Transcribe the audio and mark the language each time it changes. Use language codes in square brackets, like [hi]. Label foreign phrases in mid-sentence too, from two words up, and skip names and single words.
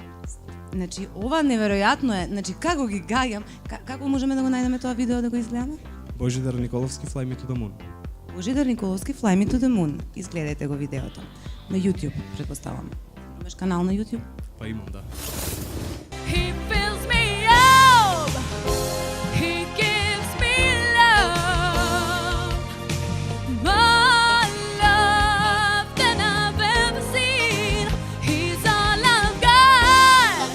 [mk] Значи, ова неверојатно е, значи како ги гаѓам, како можеме да го најдеме тоа видео да го изгледаме? Божидар Николовски, Fly Me to the Moon. Божидар Николовски, Fly Me to the Moon. Изгледајте го видеото. На YouTube, предпоставам. Имаш канал на YouTube? Па имам, да. [en] He fills me up. He gives me love. More love than I've ever seen. He's all I've got.